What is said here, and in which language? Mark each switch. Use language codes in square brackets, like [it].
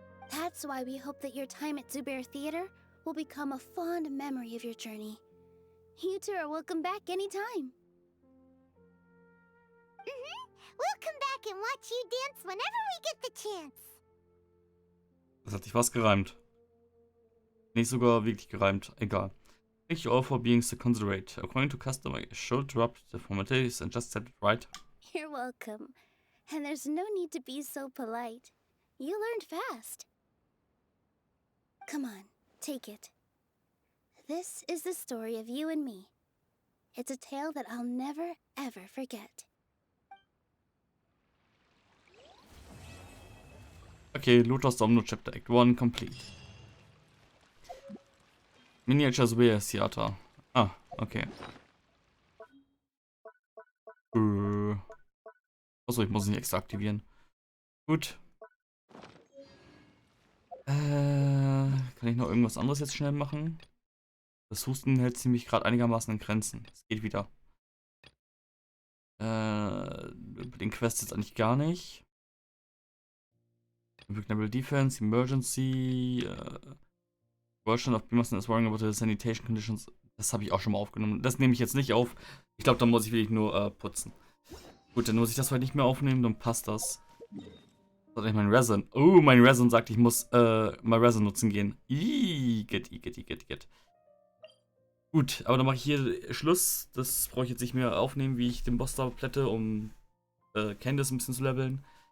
[en] That's why we hope that your time at Zubair Theater will become a fond memory of your journey. You two are welcome back anytime. We'll come back and watch you dance whenever we get the chance. [de] Das hat sich was gereimt. Nicht sogar wirklich gereimt. Egal. [en] Thank you all for being so considerate. According to custom, I should drop the formalities and just set it right. You're welcome. And there's no need to be so polite. You learned fast. Come on, take it. This is the story of you and me. It's a tale that I'll never, ever forget. Okay, Lotus Domino Chapter Act 1 complete. Miniature Zubair Theater. Ah, okay. [de] Achso, ich muss es nicht extra aktivieren. Gut. Kann ich noch irgendwas anderes jetzt schnell machen? Das Husten hält ziemlich gerade einigermaßen in Grenzen. Es geht wieder. Über den Quest jetzt eigentlich gar nicht. [en] Impregnable Defense, Emergency, Version of Beamerson is worrying about the sanitation conditions. [de] Das habe ich auch schon mal aufgenommen. Das nehme ich jetzt nicht auf. Ich glaube, da muss ich wirklich nur putzen. Gut, dann muss ich das heute nicht mehr aufnehmen, dann passt das. Das ist mein Resin. Oh, mein Resin sagt, ich muss mal Resin nutzen gehen. Get. Gut, aber dann mache ich hier Schluss. Das brauche ich jetzt nicht mehr aufnehmen, wie ich den Boss da plätte, um Candice ein bisschen zu leveln.